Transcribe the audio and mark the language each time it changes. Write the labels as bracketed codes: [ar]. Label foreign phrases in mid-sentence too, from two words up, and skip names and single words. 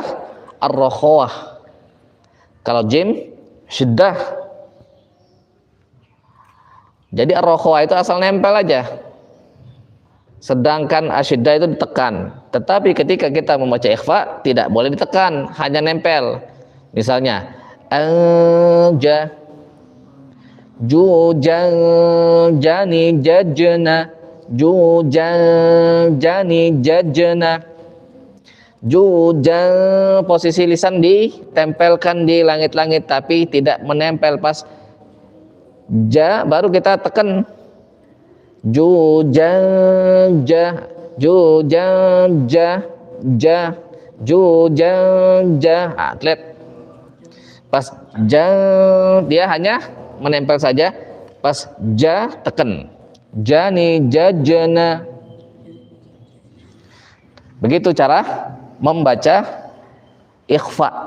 [id] Ar-rakhawah. Kalau jim syiddah. Jadi ar-rakhawah itu asal nempel aja. Sedangkan asyiddah itu ditekan. Tetapi ketika kita membaca ikhfa tidak boleh ditekan, hanya nempel. Misalnya [ar] ja, ju, jani, jajna, ju, jani, jajna. Ju, [id] posisi lisan ditempelkan di langit-langit tapi tidak menempel. Pas ja baru kita tekan. [ar] Ju, ja, ju, ja, ju, ja. Atlet. [id] Pas ja dia hanya menempel saja. Pas ja tekan. [ar] Jani, jajana. [id] Begitu cara membaca ikhfa.